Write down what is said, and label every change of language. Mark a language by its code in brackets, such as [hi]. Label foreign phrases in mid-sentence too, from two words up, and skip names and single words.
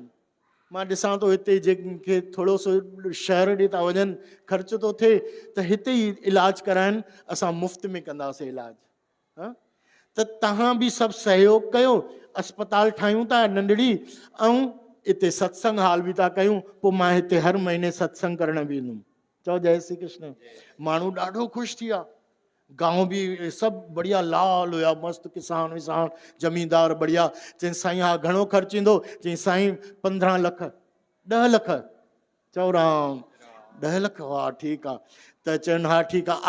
[sd] मां ॾिसां थो हिते जंहिंखे थोरो सो शहर ॾे था वञनि, ख़र्च थो थिए, त हिते ई इलाज कराइनि, असां मुफ़्त में कंदासीं इलाज। हा, त तव्हां बि सभु सहयोग कयो, अस्पताल ठाहियूं था नंढड़ी, ऐं हिते सत्संग हॉल बि था कयूं। पोइ मां हिते हर महीने सत्संग करण बि ईंदुमि। चओ जय श्री कृष्ण। माण्हू ॾाढो ख़ुशि थी विया, गांव बि सभु बढ़िया लाल हुया, मस्तु किसान विसान ज़मींदार बढ़िया। चई साईं हा घणो ख़र्चु ईंदो? चई साईं 15 लख 10 लख। चओ राम 10 लख, वाह ठीकु आहे। त चवनि हा ठीकु आहे।